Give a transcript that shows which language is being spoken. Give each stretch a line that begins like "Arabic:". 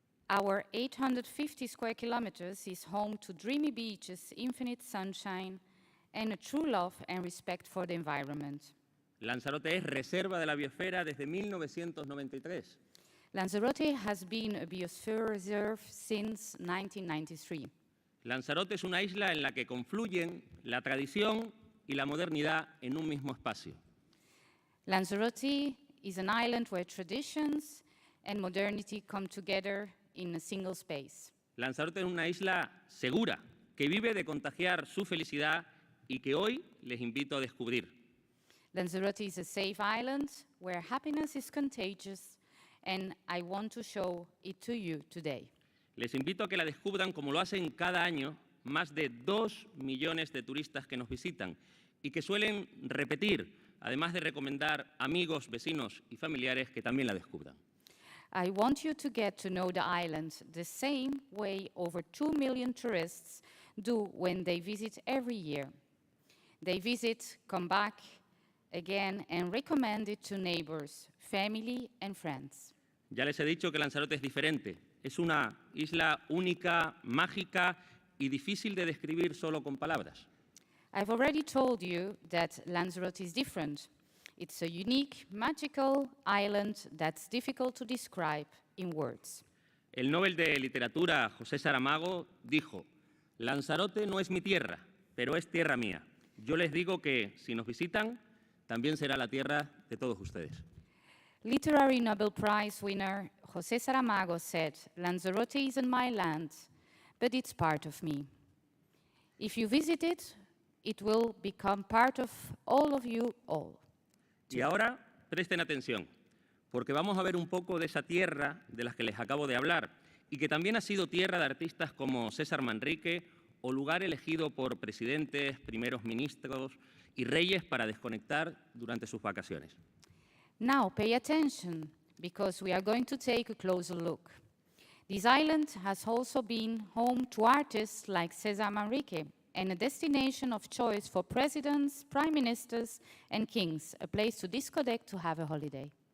English: Our 850 square kilometers is home to dreamy beaches, infinite sunshine, and a true love and respect for the environment.
Spanish: Lanzarote es reserva de la biosfera desde 1993.
English: Lanzarote has been a biosphere reserve since 1993.
Spanish: Lanzarote es una isla en la que confluyen la tradición y la modernidad en un mismo espacio.
English: Lanzarote is an island where traditions and modernity come together in a single space.
Spanish: Lanzarote es una isla segura que vive de contagiar su felicidad y que hoy les invito a descubrir.
English: Lanzarote is a safe island where happiness is contagious, and I want to show it to you today.
Spanish: Les invito a que la descubran como lo hacen cada año más de 2 millones de turistas que nos visitan y que suelen repetir, además de recomendar amigos, vecinos y familiares que también la descubran.
English: I want you to get to know the island the same way over 2 million tourists do when they visit every year. They visit, come back again, and recommend it to neighbors, family, and friends.
Spanish: Ya les he dicho que Lanzarote es diferente. Es una isla única, mágica y difícil de describir solo con palabras.
English: I've already told you that Lanzarote is different. It's a unique, magical island that's difficult to describe in words.
Spanish: El Nobel de Literatura, José Saramago, dijo: Lanzarote no es mi tierra, pero es tierra mía. Yo les digo que, si nos visitan, también será la tierra de todos ustedes.
English: Literary Nobel Prize winner José Saramago said, Lanzarote isn't my land, but it's part of me. If you visit it, it will become part of you all.
Spanish: Y ahora, presten atención, porque vamos a ver un poco de esa tierra de las que les acabo de hablar, y que también ha sido tierra de artistas como César Manrique, o lugar elegido por presidentes, primeros ministros y reyes para desconectar durante sus vacaciones.
English: Now pay attention, because we are going to take a closer look. This island has also been home to artists like César Manrique, and a destination of choice for presidents, prime ministers, and kings, a place to disconnect to have a holiday.